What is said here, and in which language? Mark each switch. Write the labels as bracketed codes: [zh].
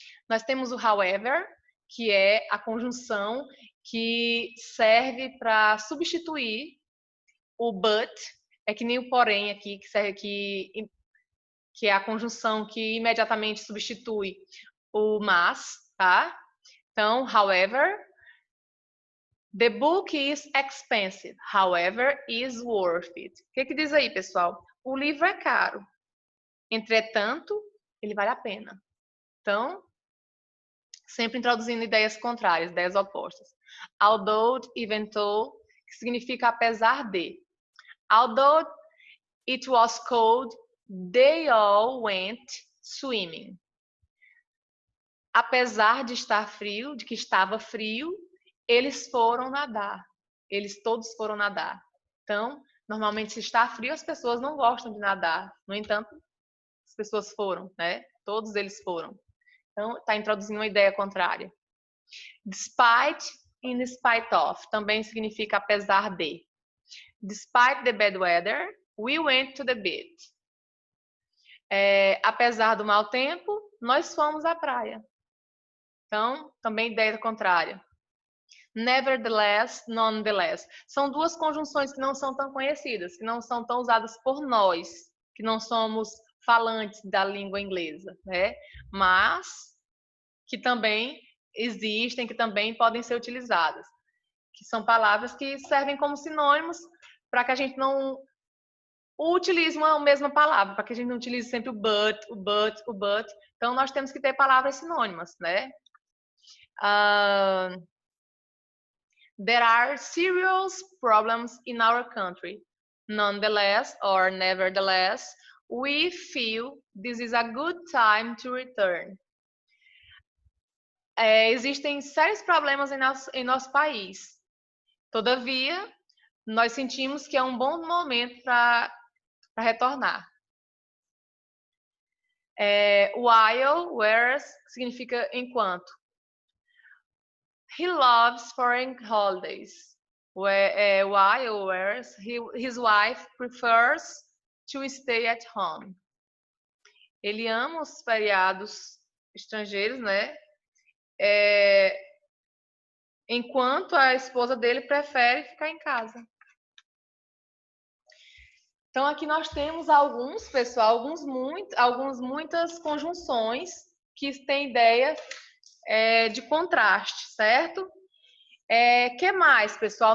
[pt] Nós temos o however, que é a conjunção que serve para substituir o but, é que nem o porém aqui, que serve que é a conjunção que imediatamente substitui o mas, tá? [en] Então, however, the book is expensive, however, is worth it. [pt] O que diz aí, pessoal? O livro é caro, entretanto, ele vale a pena. Então, sempre introduzindo ideias contrárias, ideias opostas. Although, even though, que significa apesar de. [en] Although it was cold, they all went swimming. [pt] Apesar de estar frio, de que estava frio, eles foram nadar. Eles todos foram nadar. Então, normalmente, se está frio, as pessoas não gostam de nadar. No entanto, as pessoas foram, né? Todos eles foram. Então, está introduzindo uma ideia contrária. Despite, in spite of, também significa apesar de. [en] Despite the bad weather, we went to the beach. [pt] Apesar do mau tempo, nós fomos à praia. Então, também ideia contrária. Nevertheless, nonetheless. São duas conjunções que não são tão conhecidas, que não são tão usadas por nós, que não somos falantes da língua inglesa, né? Mas que também existem, que também podem ser utilizadas. Que são palavras que servem como sinônimos para que a gente não utilize uma mesma palavra, para que a gente não utilize sempre o but, o but, o but. Então, nós temos que ter palavras sinônimas, né? [en] There are serious problems in our country. Nonetheless, or nevertheless, we feel this is a good time to return. [pt] Existem sérios problemas em nosso país. Todavia, nós sentimos que é um bom momento para retornar. While, whereas, significa enquanto. [en] He loves foreign holidays. While, whereas, his wife prefers to stay at home. [pt] Ele ama os feriados estrangeiros, né? Enquanto a esposa dele prefere ficar em casa. Então, aqui nós temos alguns, pessoal, muitas conjunções que têm ideia de contraste, certo? Que mais, pessoal?